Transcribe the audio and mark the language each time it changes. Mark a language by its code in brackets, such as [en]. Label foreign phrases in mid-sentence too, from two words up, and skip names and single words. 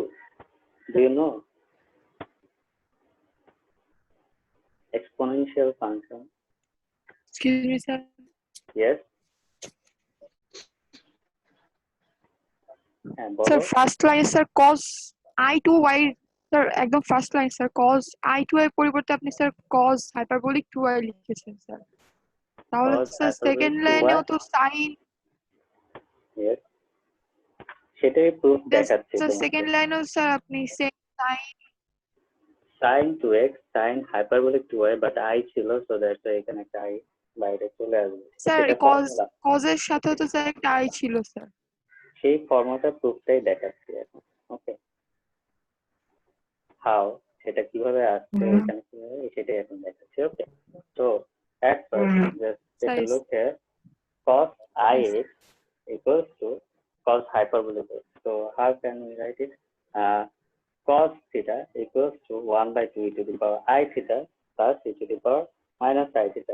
[en] Do you know exponential function? Excuse me, sir. Yes. Sir, first line sir cos I to y sir [bn] একদম [en] first line sir cos I to y [bn] পরিবর্তে আপনি [en] স্যার cos hyperbolic 2y লিখেছেন স্যার। [bn] তাহলে স্যার সেকেন্ড লাইনেও তো sin yes সেটাই প্রুফ দেখাচ্ছি স্যার তোমাকে। সেকেন্ড লাইনেও স্যার আপনি sin [en] sin 2x sin hyperbolic 2y, [bn] বাট I ছিল, [en] so that's [bn] এখানে একটা I বাইরে চলে আসবে। স্যার cos এর সাথে তো স্যার একটা I ছিল স্যার। সেই ফর্মুলাটা প্রুফটাই দেখাচ্ছি এখন। [en] okay, how [bn] সেটা কিভাবে আসছে এখানে কিভাবে সেটাই এখন দেখাচ্ছি। [en] okay, so at first just take a look here. Cos ix equals to cos hyperbolic x. So how can we write it? Cos theta equals to 1 by 2 e to the power I theta plus e to the power minus I theta.